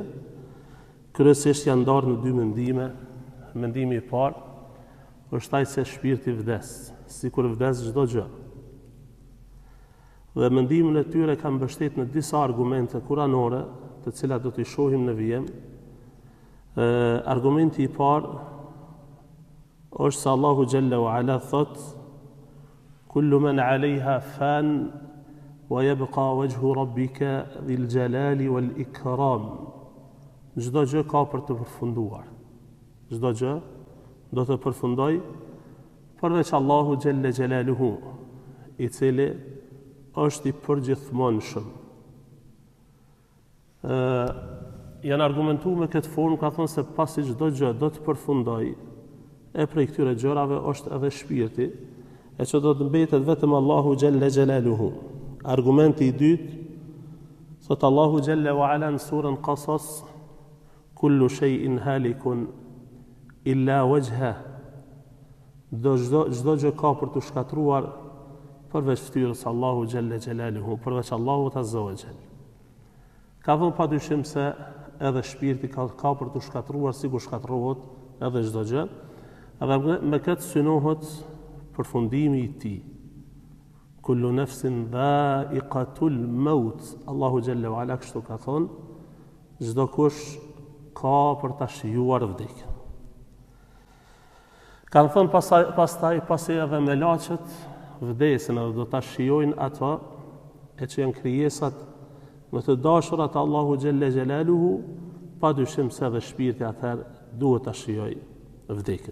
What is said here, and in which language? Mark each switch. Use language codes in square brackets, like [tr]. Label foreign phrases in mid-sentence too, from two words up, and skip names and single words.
[sq] Kryesisht janë ndarë në dy mendime. Mendimi i parë është ai se shpirti vdes, sikur vdes çdo gjë. Dhe mendimin e tyre kanë mbështetur në disa argumente kuranore, të cilat do t'i shohim në vijim. Argumenti i parë është se Allahu [ar] جل وعلا [sq] thotë: [ar] كل من عليها فان ويبقى وجه ربك ذو الجلال والإكرام. [sq] Çdo gjë ka për të përfunduar. Çdo gjë do të përfundoj përveç Allahu [ar] جل جلاله, [sq] i cili është i përgjithmonshëm. Janë argumentuar me këtë formë, ka thënë se pasi çdo gjë do të përfundoj, e prej këtyre gjërave është edhe shpirti, e që do të mbetet vetëm Allahu [ar] جل جلاله. [sq] Argumenti i dytë, thot Allahu [ar] جل وعلا [sq] në surën Qasas: [ar] كل شيء هالك إلا وجهه. [sq] Çdo gjë ka për të shkatruar përveç fytyrës Allahu [ar] جل جلاله, [sq] përveç Allahut [ar] عز وجل. [sq] Ka thënë padyshim se edhe shpirti ka për të shkatruar sikur shkatruohet edhe çdo gjë. Edhe me këtë synohet përfundimi i tij. [ar] كل نفس ذائقة الموت. [sq] Allahu [ar] جل وعلا [sq] kështu ka thonë, çdo kush ka për ta shijuar vdekjen. Kanë thënë pastaj pasi edhe melaçet vdesin edhe do ta shijojnë ato e që janë krijesat më të dashurat Allahu [ar] جل جلاله, [sq] padyshim se edhe shpirti atëherë duhet ta shijojë vdekjen.